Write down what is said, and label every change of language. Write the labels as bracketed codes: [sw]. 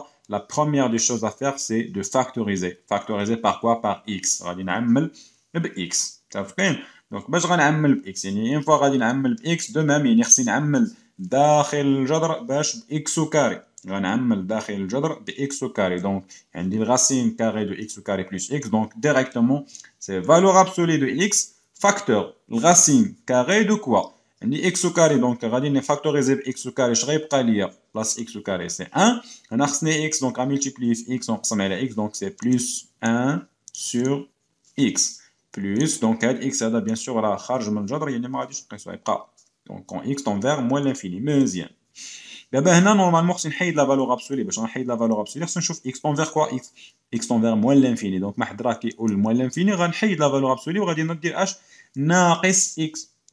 [fr] La première des choses à faire, c'est de factoriser. Factoriser par quoi? Par x. [ar] غادي نعمل بx. Donc باش غنعمل بx يعني [fr] une fois [ar] غادي نعمل بx [fr] de même [ar] يعني خصني نعمل داخل الجذر باش بx au carré. غنعمل داخل الجذر بx au carré. [fr] Donc [ar] عندي [fr] الرacine carré de x au carré plus x. Donc directement c'est valeur absolue de x facteur الرacine carré de quoi? [ar] عندي x au carré donc غادي نفاكتوريزي ب x au carré اش غيبقى ليا بلاص x au carré c'est 1 انا خصني x donc غنملتيبلي في x ونقسم على x donc [fr] c'est plus 1 sur x plus [ar] donc هاد x هذا bien sûr راه خارج من الجذر يعني ما غاديش نقيسو يبقى donc [fr] quand x tend vers moins l'infini [ar] مزيان دابا هنا نورمالمون خصني نحيد لا فالور ابسولي باش نحيد لا فالور ابسولي خصني نشوف x [fr] tend vers quoi x tend vers moins l'infini [ar] donc ما حد راه كيقول moins l'infini غنحيد لا فالور ابسولي وغادي ندير اش ناقص x